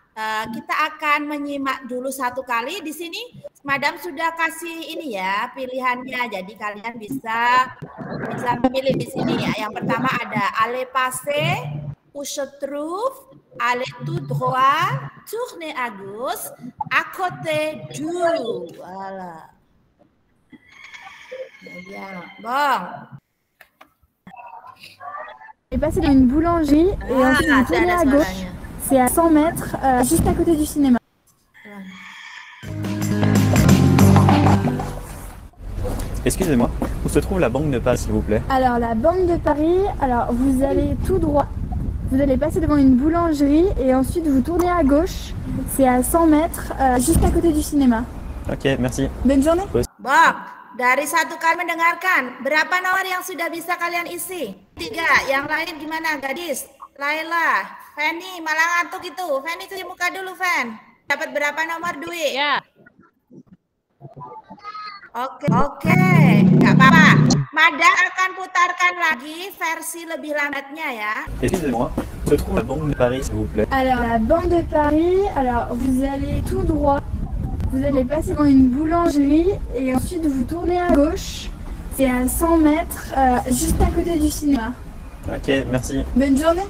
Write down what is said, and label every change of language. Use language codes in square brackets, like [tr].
[id] Kita akan menyimak dulu satu kali. Di sini Madam sudah kasih ini ya pilihannya. Jadi kalian bisa memilih di sini ya. Yang pertama ada [fr] aller passer, où se trouve, aller tout droit, tourner à gauche, à côté du. Voilà. Bien. Bon. Et passer dans une boulangerie et ensuite vous tournez à gauche. C'est à 100 mètres, juste à côté du cinéma. Excusez-moi, où se trouve la Banque de Paris, s'il vous plaît? Alors, la Banque de Paris, vous allez tout droit. Vous allez passer devant une boulangerie et ensuite vous tournez à gauche. C'est à 100 mètres, juste à côté du cinéma. Ok, merci. Bonne journée. [id] Bon, dari satu kali mendengarkan, berapa nomor yang sudah bisa kalian isi? 3. Yang lain gimana, gadis? Laila, Fanny, malah ngantuk itu. Fanny cuci muka dulu, Fan. Dapat berapa nomor duit? Ya. Oke, nggak apa-apa. Mada akan putarkan lagi versi lebih lambatnya ya. [fr] Excusez-moi, où se trouve la Banque de Paris, s'il vous plaît? Alors, la Banque de Paris, vous allez tout droit. Vous allez passer dans une boulangerie et ensuite vous tournez à gauche. C'est à 100 mètres, juste à côté du cinéma. Ok, merci. Bonne journée.